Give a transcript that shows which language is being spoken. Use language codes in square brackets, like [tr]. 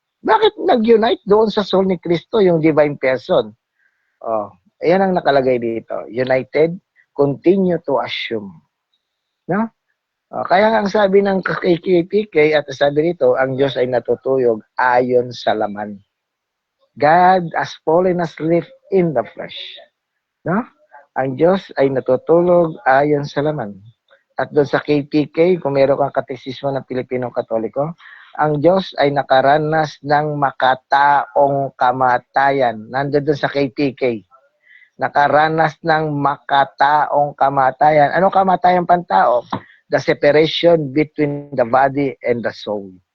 [tl] Bakit nag-unite doon sa soul ni Kristo yung divine person? Ayan ang nakalagay dito. [en] United, continue to assume. [tl] No? Kaya ang sabi ng KKPK at sabi rito, ang Diyos ay natutuyog ayon sa laman. [en] God has fallen asleep in the flesh. [tl] No? Ang Diyos ay natutulog ayon sa laman. At doon sa KPK, kung meron kang katekismo ng Pilipinong Katoliko, ang Diyos ay nakaranas ng makataong kamatayan. Nandun doon sa KPK. Nakaranas ng makataong kamatayan. Anong kamatayan pantao? [en] The separation between the body and the soul.